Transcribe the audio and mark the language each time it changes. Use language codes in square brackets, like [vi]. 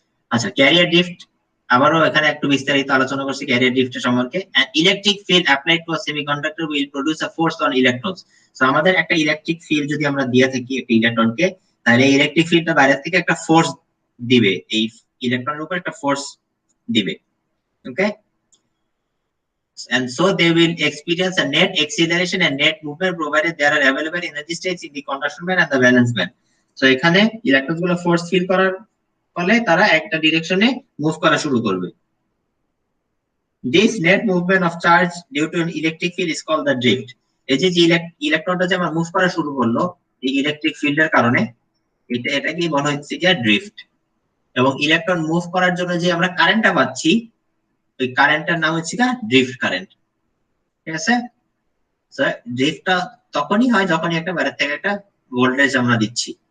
[bn] আচ্ছা, career drift আবারও এখানে একটু বিস্তারিত আলোচনা করছি ক্যারিয়ার ড্রিফটের সম্পর্কে। [en] Electric field applied to a semiconductor will produce a force on electrons. [bn] So আমাদের একটা ইলেকট্রিক ফিল্ড যদি আমরা দিয়ে থাকি একটা ইলেকট্রনকে, তাহলে এই ইলেকট্রিক ফিল্ডটা বাইরে থেকে একটা ফোর্স দিবে, এই ইলেকট্রনের উপর একটা ফোর্স দিবে। [en] Okay, and so they will experience a net acceleration and net movement provided there are available energy states in the conduction band and the valence band. [bn] So এখানে ইলেকট্রন গুলো ফোর্স ফিল করার ফলে তারা একটা ডিরেকশনে মুভ করা শুরু করবে। [en] This net movement of charge due to an electric field is called the drift. [bn] এই যে ইলেকট্রনটা যে আমার মুভ করা শুরু করলো এই ইলেকট্রিক ফিল্ডের কারণে, এটাকে বলা হচ্ছে যে ড্রিফট। এবং ইলেকট্রন মুভ করার জন্য যে আমরা কারেন্টটা পাচ্ছি, ওই কারেন্টটার নাম হচ্ছে ড্রিফট কারেন্ট। ঠিক আছে, সো ড্রিফটটা তখনই হয় যখনই একটা বাইরে থেকে একটা ভোল্টেজ আমরা দিচ্ছি।